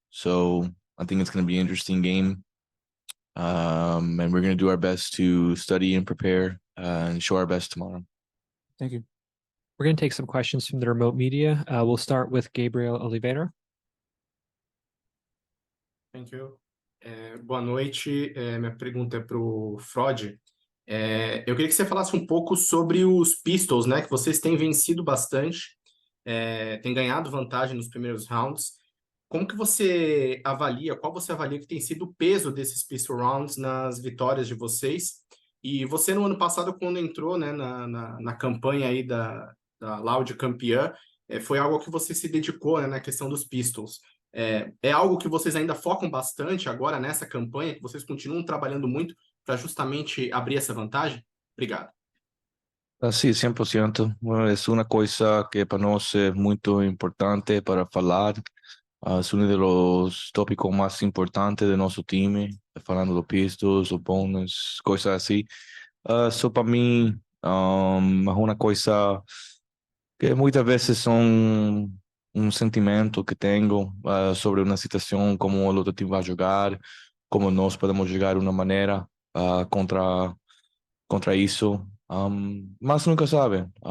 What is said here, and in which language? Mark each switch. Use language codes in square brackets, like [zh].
[en] So I think it's going to be an interesting game. And we're going to do our best to study and prepare and show our best tomorrow. Thank you. We're going to take some questions from the remote media. We'll start with Gabriel Oliveira. Thank you. [pt] Boa noite. Minha pergunta é para o Frod. Eu queria que você falasse um pouco sobre os Pistols, né? Que vocês têm vencido bastante, têm ganhado vantagem nos primeiros rounds. Como que você avalia, qual você avalia que tem sido o peso desses Pistol Rounds nas vitórias de vocês? E você, no ano passado, quando entrou, né, na campanha aí da Loud campeã, foi algo que você se dedicou, né, na questão dos Pistols. É algo que vocês ainda focam bastante agora nessa campanha, que vocês continuam trabalhando muito para justamente abrir essa vantagem? Obrigado. [es] Sí, 100%. Bueno, es una cosa que para nosotros es muy importante para hablar. Es uno de los tópicos más importantes de nuestro team, falando los pistos, los bonus, cosas así. Eso para mí es una cosa que muchas veces son un sentimiento que tengo sobre una situación, como el otro team va a jugar, cómo nos podemos llegar de una manera contra eso. [pt] Mas nunca sabe.